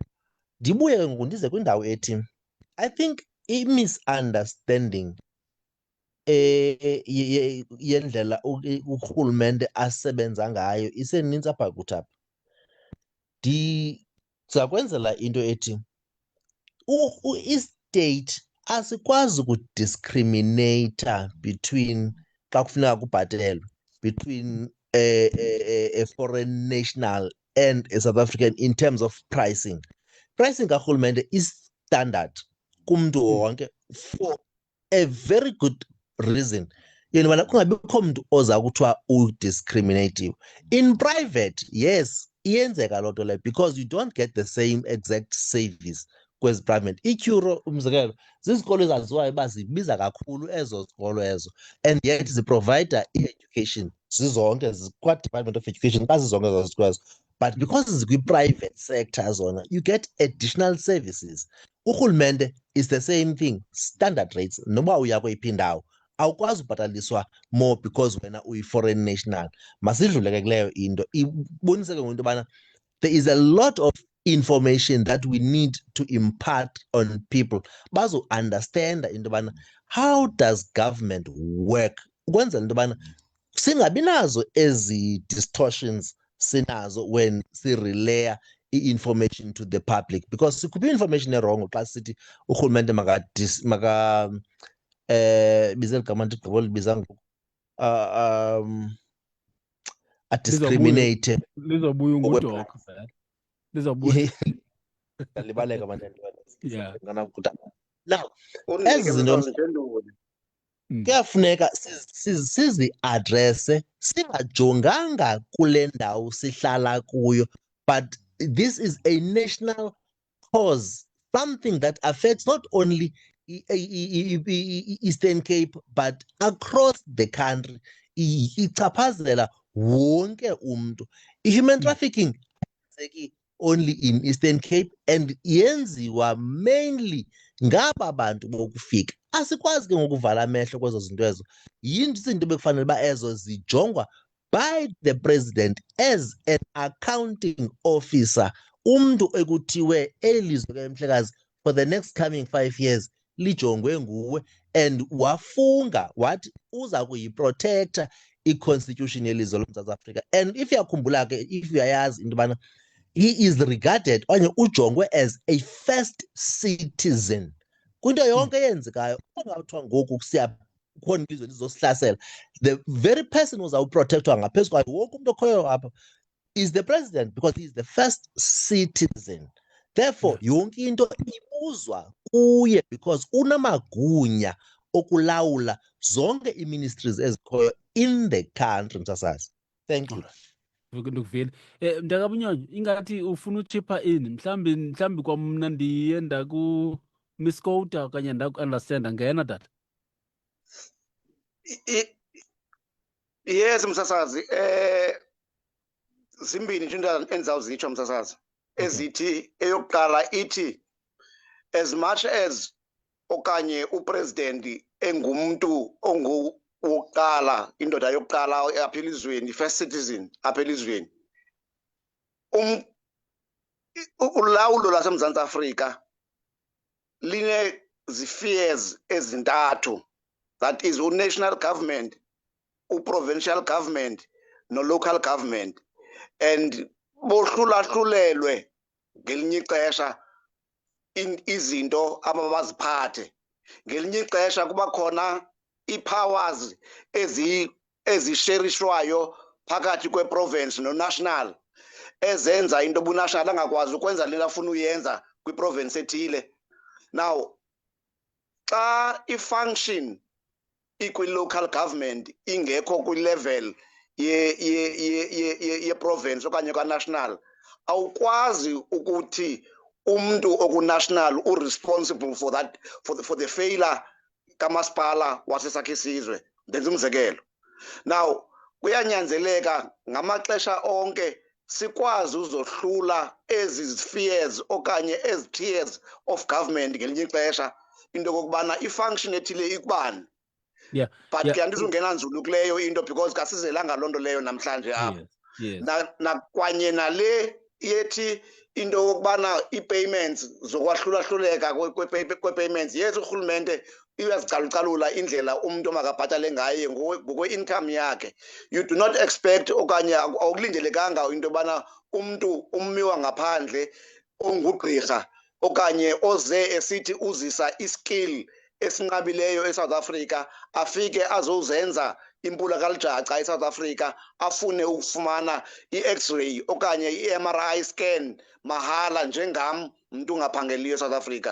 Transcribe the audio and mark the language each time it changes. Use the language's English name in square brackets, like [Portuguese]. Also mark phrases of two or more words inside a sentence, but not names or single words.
[Xhosa] Ndibuye ke ngoku ndize kwindawo ethi [English] I think [Xhosa] i-misunderstanding yendlela urhulumente asebenza ngayo isenintsi apha kuthi apha. Ndiza kwenzela into ethi i-state asikwazi ukudiscriminata between xa kufuneka kubhatelwe between [English] a foreign national and a South African in terms of pricing. Pricing karhulumente is standard [Xhosa] kumntu wonke [English] for a very good reason. [Xhosa] Yena bana kungabikho mntu oza kuthiwa udiscriminate. [English] In private, yes, [Xhosa] iyenzeka loo nto leyo [English] because you don't get the same exact service kwezi private. [Xhosa] ICuro umzekelo zizikolo ezaziwayo uba zibiza kakhulu ezo zikolo ezo, [English] and yet [Xhosa] ziprovide i-education zizonke kwa-Department of Education xa zizonke ezo zikolo ezo. [English] But because zikwi-private sector zona, you get additional services. Urhulumente is the same thing, standard rates. [Xhosa] Noba uya kweyiphi indawo awukwazi ubhataliswa more because wena uyi-foreign national. Masidlule ke kuleyo into ibonise ke into yobana [English] there is a lot of information that we need to impart on people [Xhosa] bazo understand into yobana [English] how does government work, [Xhosa] ukwenzela into yobana singabi nazo ezi distortions sinazo when si-relay i-information [English] to the public, [Xhosa] because sikhuphe information erongo xa sithi urhulumente bize ligama ndigqibo libiza ngoku adiscriminate lizobuya ungudoko vele lizobuya libaleka abantwana. yeah. Now ezi zinto kuyafuneka sizi-adrese singajonganga kule ndawo sihlala kuyo, [English] but this is a national cause, something that affects not only Eastern Cape but across the country. [Xhosa] Ichaphazela wonke umntu. I-human trafficking [English] only in [Xhosa] Eastern Cape and yenziwa mainly ngaba bantu bokufika. Asikwazi ke ngokuvala amehlo kwezo zinto ezo. Izinto bekufanele ba ezo zijongwa [English] by the president as an accounting officer. [Xhosa] Umntu ekuthiwe elizwe ke Mhlekazi [English] for the next coming 5 years [Xhosa] lijongwe nguwe, and wafunga wathi uza kuyiprotecta i-constitution yelizwe loMzantsi Afrika. And if uyakhumbula ke, if uyayazi into yobana [English] he is regarded [Xhosa] okanye ujongwe [English] as a first citizen [Xhosa] kwinto yonke eyenzekayo. Ungathiwa ngoku kusiya khona ilizwe lizosihlasela, [English] the very person [Xhosa] uzawuprotectwa ngaphezu kwayo wonke umntu okhoyo apha [English] is the president, because he is the first citizen. [Xhosa] Therefore yonke into ibuzwa kuye because unamagunya okulawula zonke i-ministries ezikhoyo [English] in the country. Msasazi, thank you. [Xhosa] Ndikuvile. Mntakabunyonyo, ingathi ufuna uchipha ini mhlawumbi kwamna ndiye ndaku-misquota okanye ndaku-understanda ngena tata. Yes msasazi, zimbini nje into endizawuzitsho msasazi ezithi, eyokuqala ithi [English] as much as [Xhosa] okanye upresident engumntu onguwokuqala, indoda yokuqala apha elizweni, [English] first citizen [Xhosa] apha elizweni, ulawulo lwaseMzantsi Afrika line-fears ezintathu, [English] that is [Xhosa] u-national government, u-provincial government no-local government, and bohlulahlulelwe ngelinye ixesha izinto abaziphathe. Ngelinye ixesha kuba khona ii-powers ezisherishwayo phakathi kwe-province no-national ezenza into unational angakwazi ukwenza le afuna uyenza kwi-province ethile. Now xa i-function ikwi-local government ingekho kwi-level ye-province okanye kwa-national, awukwazi ukuthi umntu oku-national u-responsible [English] for that, for the failure [Xhosa] kamasipala wasesakhe isizwe. Ndenza umzekelo. Now kuyanyanzeleka ngamaxesha onke sikwazi uzohlula ezi fears okanye ezi [English] tiers of government [Xhosa] ngelinye ixesha into okokubana i-function ethile ikubani. Yeah. But Yeah. ke andizungena nzulu kuleyo into because kasizelanga loo nto leyo namhlanje apha. Yes. Kwanye nale yethi into yokubana ii-payments zokwahlulahluleka kwe-payments, yes urhulumente uyazicalucalula indlela umntu makabhatale ngaye ngokwe-income yakhe. [English] You do not expect [Xhosa] okanye awukulindelekanga into yobana umntu ummiwa ngaphandle ongugqirha okanye oze esithi uzisa iskill esinqabileyo eSouth Africa afike azozenza impulakalijaca eSouth Africa afune ukufumana i-X-ray okanye i- [English] MRI scan [Xhosa] mahala njengam mntu ungaphangeliyo eSouth Africa.